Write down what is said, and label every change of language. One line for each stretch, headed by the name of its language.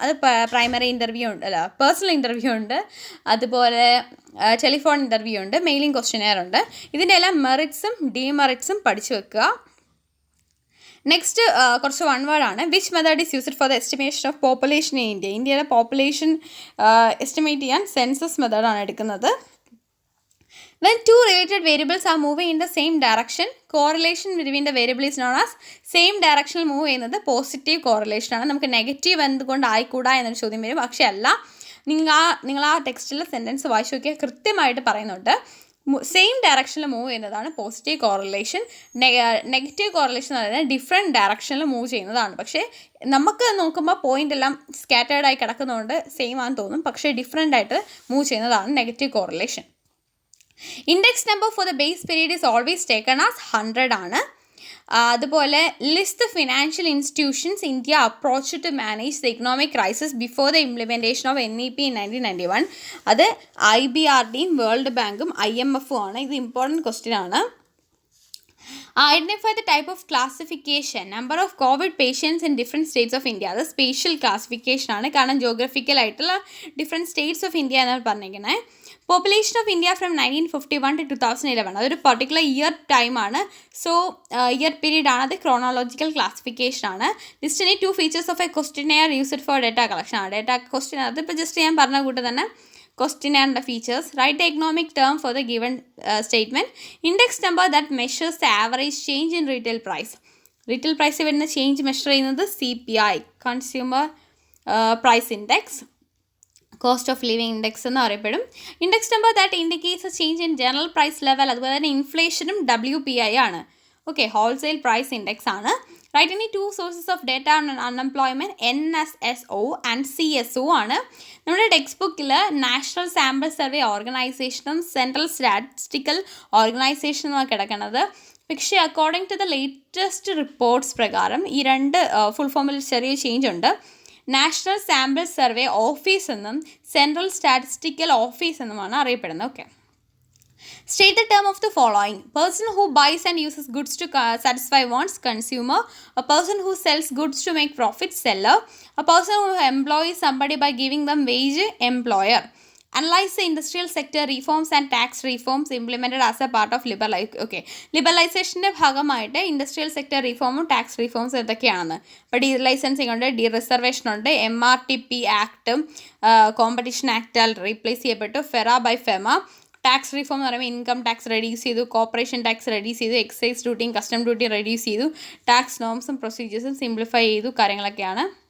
Malayalam: അത് primary interview ഉണ്ട്, അല്ല പേഴ്സണൽ ഇൻ്റർവ്യൂ ഉണ്ട്, അതുപോലെ ടെലിഫോൺ ഇൻ്റർവ്യൂ ഉണ്ട്, മെയിലിംഗ് ക്വസ്റ്റ്യനെയർ ഉണ്ട്. ഇതിൻ്റെ എല്ലാം മെറിറ്റ്സും ഡീമെറിറ്റ്സും പഠിച്ചു വെക്കുക. നെക്സ്റ്റ് കുറച്ച് വൺ വേർഡാണ്.
English: Which method is used for the estimation of population in India.
Malayalam: ഇന്ത്യയിലെ പോപ്പുലേഷൻ എസ്റ്റിമേറ്റ് ചെയ്യാൻ സെൻസസ് മെത്തേഡാണ് എടുക്കുന്നത്.
English: When two related variables are moving in the same direction, correlation between the variable is known as same directional move
Malayalam: ചെയ്യുന്നത് positive correlation ആണ്. നമുക്ക് negative എന്തുകൊണ്ട് ആയിക്കൂടാ എന്നൊരു ചോദ്യം വരും, പക്ഷേ അല്ല. നിങ്ങൾ ആ ടെക്സ്റ്റിലെ സെൻറ്റൻസ് വായിച്ചു നോക്കിയാൽ കൃത്യമായിട്ട് പറയുന്നുണ്ട്. സെയിം ഡയറക്ഷനിൽ മൂവ് ചെയ്യുന്നതാണ് പോസിറ്റീവ് കോറിലേഷൻ. നെഗറ്റീവ് കോറിലേഷൻ എന്ന് പറയുന്നത് ഡിഫറെൻറ്റ് ഡയറക്ഷനിൽ മൂവ് ചെയ്യുന്നതാണ്. പക്ഷേ നമുക്ക് നോക്കുമ്പോൾ പോയിന്റ് എല്ലാം സ്കാറ്റേർഡായി കിടക്കുന്നതുകൊണ്ട് സെയിം ആണെന്ന് തോന്നും, പക്ഷേ ഡിഫറെൻ്റ് ആയിട്ട് മൂവ് ചെയ്യുന്നതാണ് negative correlation.
English: Index number for the base period is always taken as 100 ആണ്. അതുപോലെ list the financial institutions India approach to manage the economic crisis before the implementation of NEP in 1991.
Malayalam: അത് IBRDയും world ബാങ്കും IMFും ആണ്. ഇത് important question ആണ്.
English: Identify the type of classification, number of COVID patients in different states of India.
Malayalam: അത് spatial classification ആണ്, കാരണം geographical ആയിട്ടുള്ള different States of India എന്നാണ് പറഞ്ഞിരിക്കുന്നത്.
English: population of India from 1951 to 2011,
Malayalam: അതൊരു പർട്ടിക്കുലർ ഇയർ ടൈമാണ്. സോ ഇയർ പീരീഡ് ആണ്, അത് ക്രോണോളജിക്കൽ ക്ലാസിഫിക്കേഷൻ ആണ്. ലിസ്റ്റിന് 2
English: features of a questionnaire used for data collection
Malayalam: ആണ്. ഡേറ്റ ക്വസ്റ്റ്യൻ അതിപ്പോൾ ജസ്റ്റ് ഞാൻ പറഞ്ഞ കൂട്ട് തന്നെ questionnaire features.
English: Write the economic term for the given statement. Index number that measures the average change in retail price.
Malayalam: Retail price വരുന്ന change measure ചെയ്യുന്നത് CPI, consumer price index, cost of living index എന്ന് അറിയപ്പെടും.
English: index number that indicates a change in general price level,
Malayalam: അതുപോലെ തന്നെ ഇൻഫ്ലേഷനും WPI ആണ്. Okay, wholesale price index ആണ്.
English: Write any 2 sources of data on unemployment, NSSO and CSO ആണ്.
Malayalam: നമ്മുടെ text ബുക്കിൽ national sample survey ഓർഗനൈസേഷനും central statistical ഓർഗനൈസേഷനും കിടക്കുന്നത്. പക്ഷേ according to the latest reports പ്രകാരം ഈ രണ്ട് ഫുൾ ഫോമിൽ ചെറിയ ചേഞ്ച് ഉണ്ട്. നാഷണൽ സാമ്പിൾ സർവേ ഓഫീസ് എന്നും സെൻട്രൽ സ്റ്റാറ്റിസ്റ്റിക്കൽ ഓഫീസ് എന്നുമാണ് അറിയപ്പെടുന്നത്.
English: Okay, state the term of the following. Person who buys and uses goods to satisfy wants, consumer. A person who sells goods to make profit, seller. A person who employs somebody by giving them wage, employer. Analyze the industrial sector reforms and tax reforms implemented as a part of
Malayalam: ലിബറലൈസേഷൻ്റെ ഭാഗമായിട്ട് industrial sector റിഫോമും tax റിഫോംസും എന്തൊക്കെയാണെന്ന്. ഇപ്പോൾ D licensing ഉണ്ട്, D reservation ഉണ്ട്, MRTP ആക്ടും competition ആക്ടാൽ replace ചെയ്യപ്പെട്ടു, FERA by FEMA. Tax reform എന്ന് പറയുമ്പോൾ income tax reduce ചെയ്തു, corporation tax reduce ചെയ്തു, എക്സൈസ് ഡ്യൂട്ടിയും കസ്റ്റം ഡ്യൂട്ടിയും റെഡ്യൂസ് ചെയ്തു, ടാക്സ് നോംസും പ്രൊസീജിയേഴ്സും സിംപ്ലിഫൈ ചെയ്തു, കാര്യങ്ങളൊക്കെയാണ്.